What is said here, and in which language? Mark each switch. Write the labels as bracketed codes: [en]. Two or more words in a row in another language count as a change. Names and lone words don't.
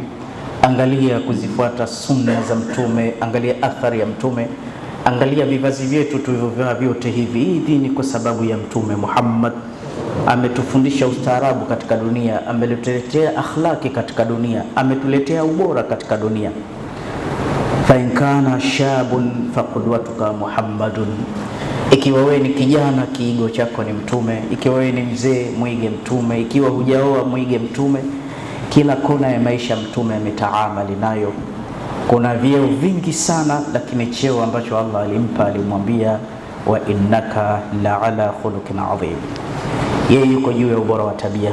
[sw] Angalia kuzifuata sunna za mtume, angalia athari ya mtume, angalia vivazi vyetu tulivyovaa vyote hivi. Hii ni kwa sababu ya Mtume Muhammad. Ametufundisha ustaarabu katika dunia, ametuletea akhlaki katika dunia, ametuletea ubora katika dunia. [ar] فإن كان شاب فقدوتك محمد, [sw] ikiwa wewe ni kijana kiigo chako ni mtume, ikiwa wewe ni mzee mwige mtume, ikiwa hujaoa mwige mtume. Kila kona ya maisha mtume ametaamali nayo. Kuna vyeo vingi sana, lakini cheo ambacho Allah alimpa, alimwambia [ar] وإنك لعلى خلق عظيم, [sw] yeye yuko juu ya ubora wa tabia.